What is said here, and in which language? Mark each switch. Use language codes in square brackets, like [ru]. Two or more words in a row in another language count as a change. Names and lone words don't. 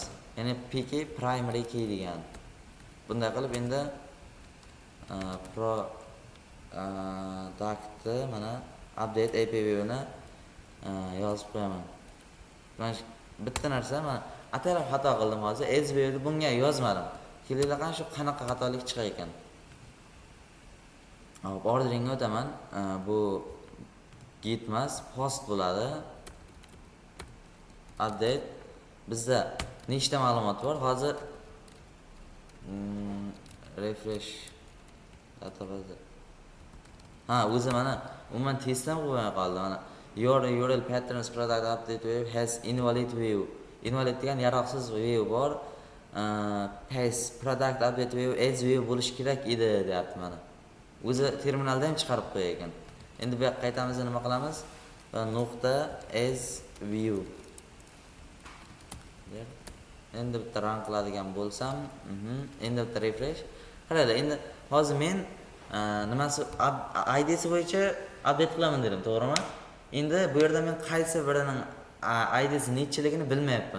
[uz] Ya'ni [en] PK primary key [uz] degan. Bunday qilib endi product mana [en] update API [uz] ni yozib qo'yaman. Men bitta narsa men ataraf xato qildim hozir. As view bunga yozmadim. Kelinglar qani shu qanaqa xatolik chiqar ekan. Hop, orderingga o'taman. Bu git emas, post bo'ladi. Update bizda nechta ma'lumot bor? [en] Hozir refresh database. [uz] O'zi mana umuman testdan qo'yib qoldi mana. [en] Your URL patterns product update view has invalid view. [uz] Invalid degan yaroqsiz view bor. [en] Paste product update view as view [uz] bo'lish kerak edi deyapti mana. O'zi terminalda ham chiqarib qo'ygan ekan. Endi bu yoqqa qaytamiz, nima qilamiz? [en] Nuqta as view. [uz] Endi bitta run qiladigan bo'lsam, endi bitta refresh. Qaranglar, endi hozir men nimasi ID'si bo'yicha update qilaman dedim, to'g'rimi? Endi bu yerda men qaysi birining ID'si nechiligini bilmayapman.